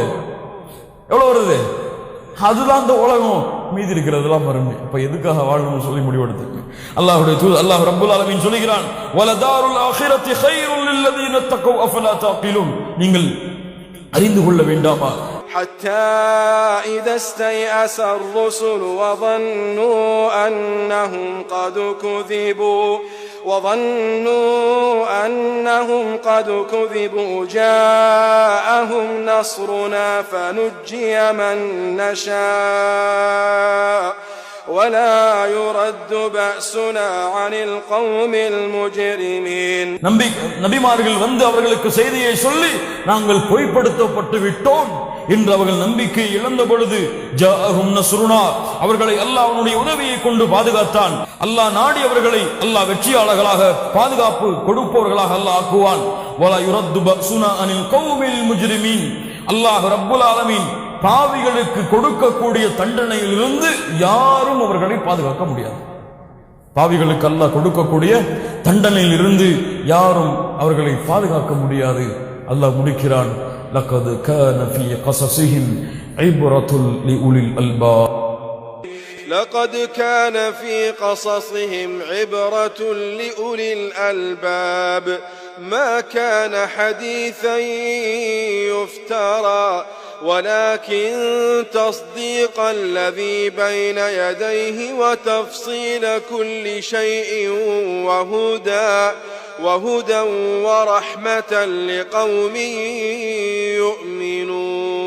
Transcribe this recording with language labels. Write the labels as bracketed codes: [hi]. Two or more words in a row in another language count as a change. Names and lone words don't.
[ta] எவ்வளவு வருது? அதுதான் இந்த உலகம், மீதி இருக்கிறதெல்லாம் மறுமை. அப்ப எதுக்காக வாழணும்னு சொல்லி முடிவெடுத்துங்க. அல்லாஹ்வுடைய தூதர் அல்லாஹ் [ar] رب العالمين [ta] சொல்கிறான், [ar] ولدار الآخرة خير للذين اتقوا أفلا تعقلون, [ta] நீங்கள் அறிந்து கொள்ள வேண்டாமா? [ar] حتى إذا استيأس الرسل وظنوا أنهم قد كذبوا جاءهم نصرنا فنجي من نشاء ولا يرد بأسنا عن القوم المجرمين. [ta] நபிமார்கள் வந்து அவர்களுக்கு செய்தியை சொல்லி, நாங்கள் பொய்ப்படுத்தப்பட்டு விட்டோம் என்று அவர்கள் நம்பிக்கை இழந்த பொழுது, [ar] جاءهم نصرنا, [ta] அவர்களை அல்லாஹ் அவனுடைய உதவியை கொண்டு பாதுகாத்தான். அல்லாஹ் நாடி அவர்களை அல்லாஹ் வெற்றியாளர்களாக, பாதுகாப்பு கொடுப்பவர்களாக அல்லாஹ் ஆக்குவான். [ar] ولا يرد بأسنا عن القوم المجرمين, [ta] அல்லாஹ் [ar] رب العالمين [ta] பாவிகளுக்கு கொடுக்கக்கூடிய தண்டனையில் இருந்து யாரும் அவர்களை பாதுகாக்க முடியாது. பாவிகளுக்கு அல்லாஹ் கொடுக்கக்கூடிய தண்டனையில் இருந்து யாரும் அவர்களை பாதுகாக்க முடியாது. அல்லாஹ் முடிக்கிறான், [ar] لقد كان في قصصهم عبرة لأولي الألباب. لقد كان في قصصهم عبرة لأولي الألباب ما كان حديثا يفترى ولكن تصديق الذي بين يديه وتفصيل كل شيء وهدى ورحمة لقوم يؤمنون